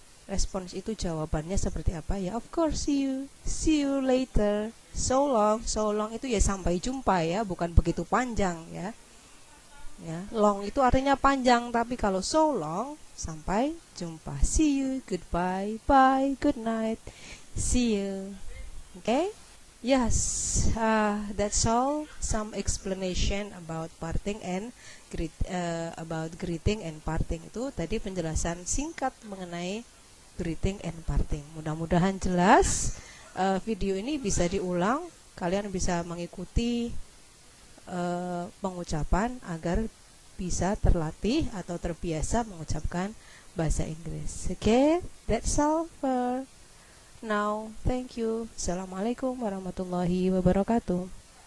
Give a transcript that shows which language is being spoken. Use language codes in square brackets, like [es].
[id] Respons itu jawabannya seperti apa? [en] Ya, of course, see you later. So long [id] itu ya sampai jumpa ya, bukan begitu panjang ya. Ya, long itu artinya panjang, tapi kalau [en] so long [id] sampai jumpa. [en] See you, goodbye, bye, good night, see you. Okay? Yes, that's all. Some explanation about parting and about greeting and parting. [id] Itu tadi penjelasan singkat mengenai [en] greeting and parting. [id] Mudah-mudahan jelas. Video ini bisa diulang. Kalian bisa mengikuti pengucapan agar bisa terlatih atau terbiasa mengucapkan bahasa Inggris. [en] Okay, that's all for now. Thank you. [ar] Assalamualaikum warahmatullahi wabarakatuh.